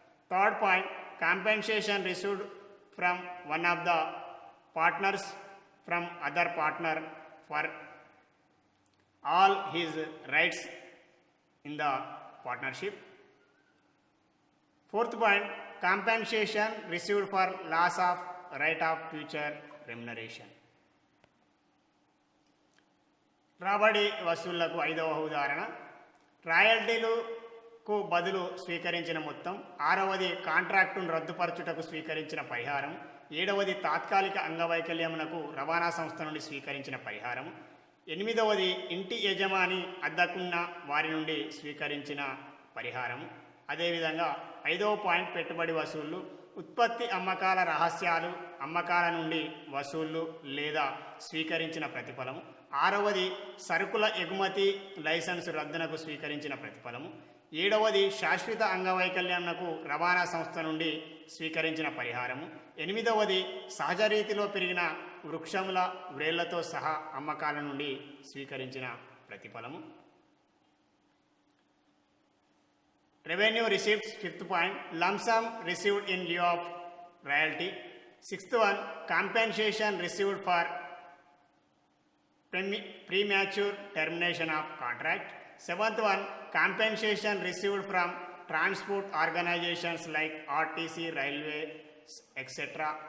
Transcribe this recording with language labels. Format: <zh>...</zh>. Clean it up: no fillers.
<en>Third point, compensation received from one of the partners from other partner for all his rights in the partnership. Fourth point, compensation received for loss of right of future remuneration.</en> <te>రాబడి వసూళ్లకు ఐదవ ఉదాహరణ, రాయల్టీలకు బదులు స్వీకరించిన మొత్తం. ఆరవది, కాంట్రాక్టును రద్దుపరచుటకు స్వీకరించిన పరిహారం. ఏడవది, తాత్కాలిక అంగవైకల్యమునకు రవాణా సంస్థ నుండి స్వీకరించిన పరిహారం. ఎనిమిదవది, ఇంటి యజమాని అద్దెకున్న వారి నుండి స్వీకరించిన పరిహారం. అదేవిధంగా ఐదవ పాయింట్, పెట్టుబడి వసూళ్లు. ఉత్పత్తి అమ్మకాల రహస్యాలు, అమ్మకాల నుండి వసూళ్లు లేదా స్వీకరించిన ప్రతిఫలము. ఆరవది, సరుకుల ఎగుమతి లైసెన్సు రద్దునకు స్వీకరించిన ప్రతిఫలము. ఏడవది, శాశ్వత అంగవైకల్యంకు రవాణా సంస్థ నుండి స్వీకరించిన పరిహారము. ఎనిమిదవది, సహజ రీతిలో పెరిగిన వృక్షముల వ్రేళ్లతో సహా అమ్మకాల నుండి స్వీకరించిన ప్రతిఫలము.</te> <en>Revenue receipts. Fifth point, lump sum received in lieu of royalty. Sixth one, compensation received for premature termination of contract. Seventh one, compensation received from transport organizations like RTC, railway, etc.</en>